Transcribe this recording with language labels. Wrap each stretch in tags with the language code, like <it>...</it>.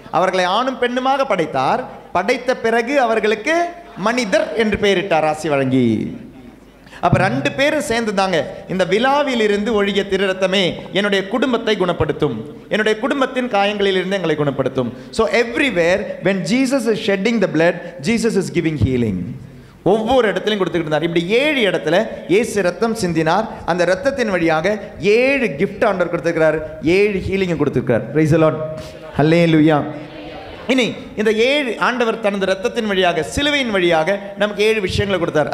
<ta>அவர்களை ஆணும் பெண்ணுமாக படைத்தார், படைத்த பிறகு அவர்களுக்கு மனிதர் என்று பெயரிட்டார் ஆசி வழங்கி. அப்ப ரெண்டு பேரும் சேர்ந்து தாங்க இந்த விழாவில் இருந்து ஒழிய திரு ரத்தமே என்னுடைய குடும்பத்தை குணப்படுத்தும், என்னுடைய குடும்பத்தின் காயங்களில் இருந்து எங்களை குணப்படுத்தும்.</ta> <en>So everywhere when Jesus is shedding the blood, Jesus is giving healing.</en> <ta>ஒவ்வொரு இடத்துலையும் கொடுத்துக்கிட்டு இருந்தார். இப்படி 7 இடத்துல இயேசு ரத்தம் சிந்தினார். அந்த ரத்தத்தின் வழியாக 7 கிஃப்ட் ஆண்டவர் கொடுத்துருக்கிறார், 7 ஹீலிங் கொடுத்துருக்கிறார்.</ta> <en>Praise the Lord.</en> <ta>ஹல்லேலூயா. இனி இந்த 7 ஆண்டவர் தனது ரத்தத்தின் வழியாக சிலுவையின் வழியாக நமக்கு 7 விஷயங்களை கொடுத்தார்.</ta>